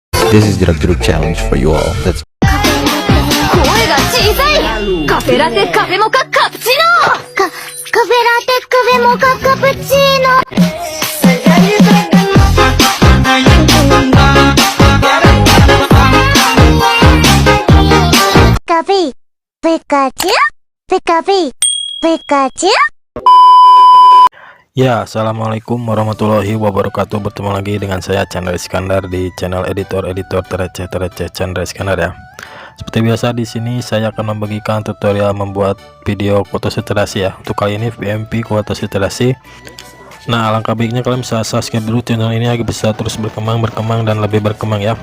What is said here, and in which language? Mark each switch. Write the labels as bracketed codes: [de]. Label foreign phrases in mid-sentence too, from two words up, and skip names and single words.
[en] This is Jeruk challenge for you all. Let's [ja] 声が小さい。カフェラテカフェモカカプチーノ。カフェラテカフェモカカプチーノ。ピカピピカチュピカピピカチュ。 [ar] Ya, السلام عليكم ورحمة الله وبركاته. [id] Bertemu lagi dengan saya Chandra Iskandar di channel editor terreceh Chandra Iskandar ya. Seperti biasa di sini saya akan membagikan tutorial membuat video fotoseterasi ya. Untuk kali ini VMP fotoseterasi. Nah, alangkah baiknya kalian bisa subscribe dulu channel ini agar bisa terus berkembang dan lebih berkembang ya.